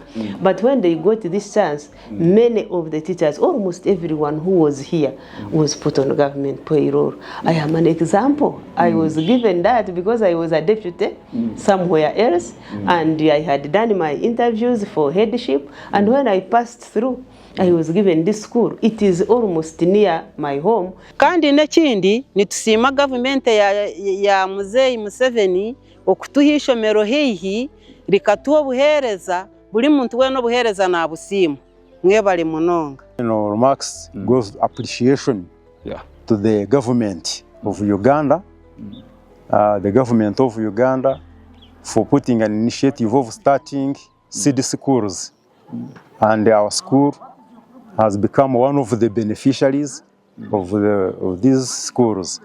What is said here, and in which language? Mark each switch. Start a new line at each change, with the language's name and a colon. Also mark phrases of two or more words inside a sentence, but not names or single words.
English: But when they got this chance, many of the teachers, almost everyone who was here, was put on government payroll. I am an example. I was given that because I was a deputy somewhere else, and I had done my interviews for headship, and when I passed through, I was given this school. It is almost near my home.
Nyankole: Kandi nekindi nitusima government ya Muzeyi Museveni okutuha ishomero heihi likatuha buhereza buli muntu weno buhereza na busimu mwebale munonga.
English: Remarks goes appreciation to the government of Uganda the government of Uganda for putting an initiative of starting seed schools. And our school has become one of the beneficiaries of these schools.